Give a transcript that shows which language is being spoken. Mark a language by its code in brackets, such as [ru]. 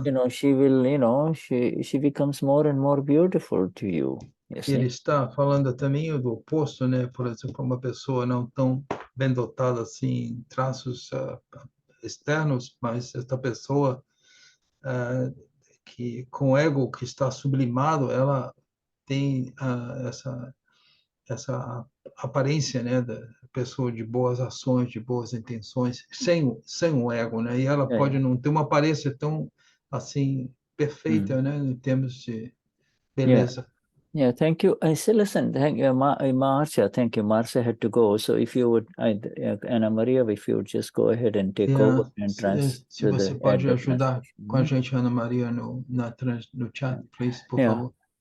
[en] She will, she becomes more and more beautiful to you. [pt] Ele está falando também do oposto, né? Por exemplo, uma pessoa não tão bem dotada assim, traços externos, mas esta pessoa que com o ego que está sublimado, ela tem essa aparência, né, da pessoa de boas ações, de boas intenções, sem o ego, né? E ela pode não ter uma aparência tão assim perfeita, né, em termos de beleza. [en] Thank you. I say, listen, thank you, Marcia. Thank you. Marcia had to go. So if you would, Ana Maria, if you would just go ahead and take over and transfer. [pt] Se você pode ajudar com a gente, Ana Maria, no chat, please, por favor.